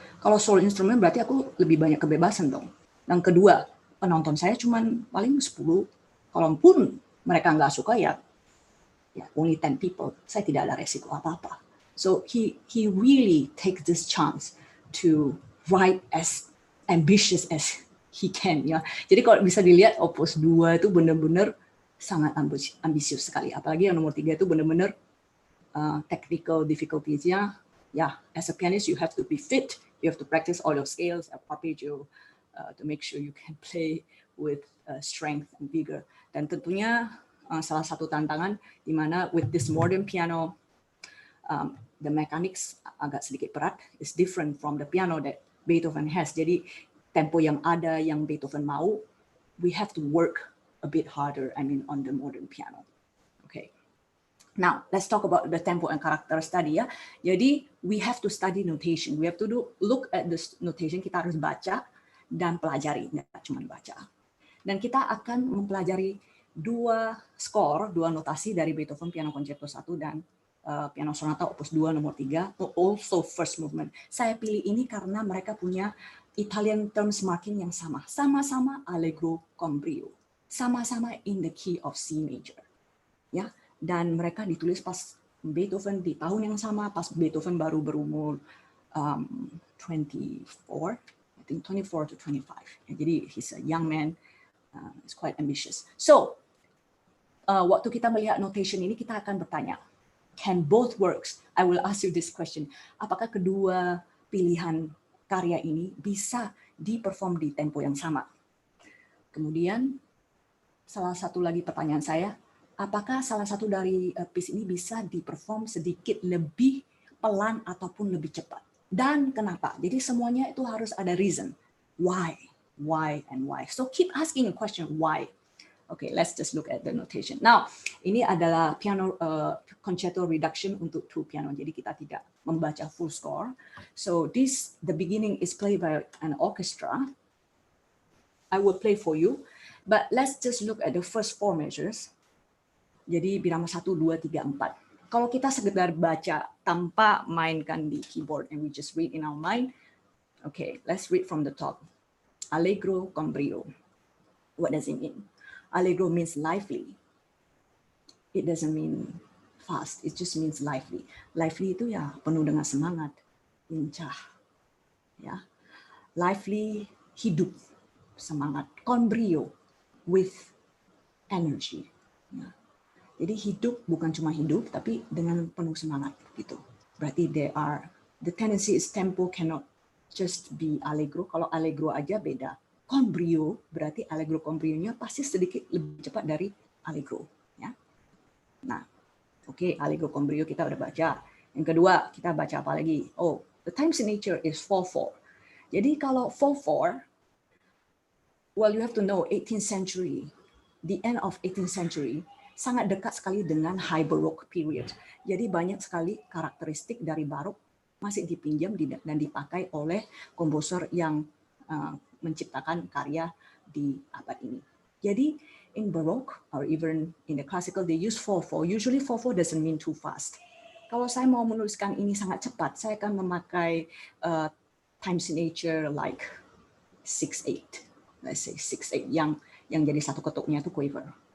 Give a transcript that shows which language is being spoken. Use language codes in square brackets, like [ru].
[id] Kalau solo instrument berarti aku lebih banyak kebebasan dong. Yang kedua, penonton saya cuma paling 10. Kalaupun mereka nggak suka ya [en] only 10 people. [id] Saya tidak ada resiko apa-apa. [en] So he really takes this chance to write as ambitious as he can, ya. Jadi kalau bisa dilihat Opus 2 itu benar-benar sangat ambisius sekali. [id] Apalagi yang nomor 3 itu benar-benar [en] technical difficulties-nya, ya, as a pianist you have to be fit, you have to practice all your scales, arpeggio, to make sure you can play with strength and vigor. [id] Dan tentunya salah satu tantangan di mana [en] with this modern piano, the mechanics [id] agak sedikit berat, [en] is different from the piano that Beethoven has. [id] Jadi tempo yang ada yang Beethoven mau, [en] we have to work a bit harder, on the modern piano. Okay. Now, let's talk about the tempo and character study, ya. Jadi, we have to study notation. We have to look at the notation. [id] Kita harus baca dan pelajari, nggak cuma baca. Dan kita akan mempelajari 2 notasi dari Beethoven Piano Concerto 1 dan Piano Sonata Opus 2 nomor 3, [en] also first movement. [id] Saya pilih ini karena mereka punya Italian terms marking yang sama. [en] Sama-sama allegro con brio. Sama-sama in the key of C major. Ya. [id] Dan mereka ditulis pas Beethoven di tahun yang sama, pas Beethoven baru berumur 24, [en] I think 24 to 25. Jadi he's a young man, he's quite ambitious. So, [id] waktu kita melihat notation ini, kita akan bertanya, [en] can both works? I will ask you this question. [id] Apakah kedua pilihan karya ini bisa di-perform di tempo yang sama? Kemudian, salah satu lagi pertanyaan saya, apakah salah satu dari piece ini bisa di-perform sedikit lebih pelan ataupun lebih cepat? Dan kenapa? Jadi semuanya itu harus ada reason. [en] Why? Why and why? So keep asking a question, why? Okay, let's just look at the notation. [id] Now, ini adalah piano concerto reduction untuk 2 piano. Jadi kita tidak membaca full score. [en] So the beginning is played by an orchestra. I will play for you, but let's just look at the first 4 measures. [id] Jadi birama 1, 2, 3, 4. Kalau kita sekedar baca tanpa mainkan di keyboard [en] and we just read in our mind, okay, let's read from the top. [it] Allegro con brio. [en] What does it mean? Allegro means lively. It doesn't mean fast, it just means lively. [id] Lively itu ya penuh dengan semangat, lincah, ya. Lively, hidup, semangat. Con brio, [en] with energy. [id] Ya. Jadi hidup bukan cuma hidup, tapi dengan penuh semangat gitu. [en] Berarti the tendency is tempo cannot just be allegro. [id] Kalau allegro aja beda. Con brio berarti allegro con brio-nya pasti sedikit lebih cepat dari allegro. Ya. Nah, oke, allegro con brio kita udah baca. Yang kedua, kita baca apa lagi? [en] Oh, the time signature is 4/4. [id] Jadi kalau 4/4, [en] well, you have to know 18th century, the end of 18th century, [id] sangat dekat sekali dengan [en] High Baroque period. [id] Jadi banyak sekali karakteristik dari Barok masih dipinjam dan dipakai oleh komposer yang menciptakan karya di abad ini. [en] Jadi in Baroque or even in the classical, they use 4/4. Usually 4/4 doesn't mean too fast. [id] Kalau saya mau menuliskan ini sangat cepat, saya akan memakai [en] time signature like 6/8. Let's say 6/8 [id] yang jadi satu ketuknya itu quiver.